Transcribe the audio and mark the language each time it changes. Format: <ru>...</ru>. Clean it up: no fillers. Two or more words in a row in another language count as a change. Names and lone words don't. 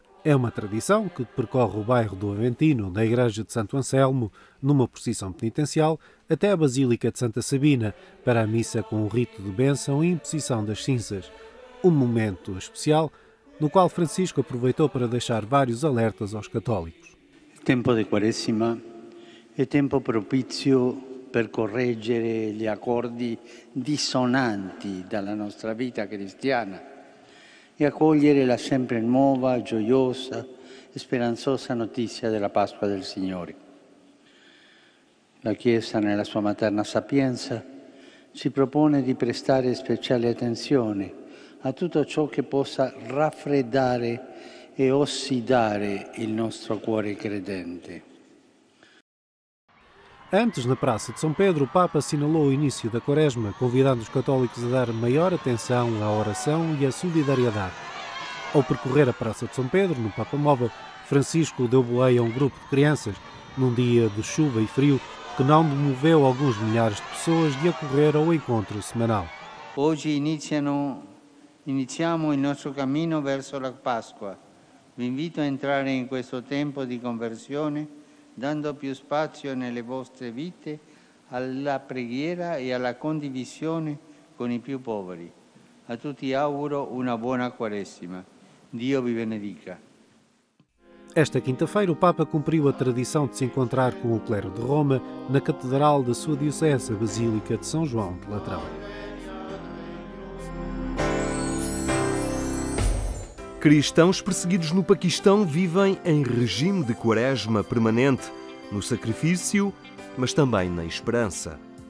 <pt>É uma tradição que percorre o bairro do Aventino, da Igreja de Santo Anselmo, numa procissão penitencial, até a Basílica de Santa Sabina, para a missa com o rito de bênção e imposição das cinzas. Um momento especial no qual Francisco aproveitou para deixar vários alertas aos católicos.</pt> <it>Il tempo di Quaresima è tempo propizio per correggere gli accordi dissonanti dalla nostra vita cristiana e accogliere la sempre nuova, gioiosa e speranzosa notizia della Pasqua del Signore. La Chiesa, nella sua materna sapienza, si propone di prestare speciale attenzione a tutto ciò che possa raffreddare e ossidare il nostro cuore credente.</it> <pt>Antes, na Praça de São Pedro, o Papa assinalou o início da Quaresma, convidando os católicos a dar maior atenção à oração e à solidariedade. Ao percorrer a Praça de São Pedro, no Papa Móvel, Francisco deu boleia a um grupo de crianças, num dia de chuva e frio, que não moveu alguns milhares de pessoas de acorrer ao encontro semanal.</pt> <it>Oggi iniziamo il nostro cammino verso la Pasqua. Vi invito a entrare in questo tempo di conversione, dando più spazio nelle vostre vite alla preghiera e alla condivisione con i più poveri. A tutti auguro una buona Quaresima. Dio vi benedica.</it> <pt>Esta quinta-feira, o Papa cumpriu a tradição de se encontrar com o clero de Roma na Catedral da sua diocese, a Basílica de São João de Latrão. Cristãos perseguidos no Paquistão vivem em regime de quaresma permanente, no sacrifício, mas também na esperança.</pt>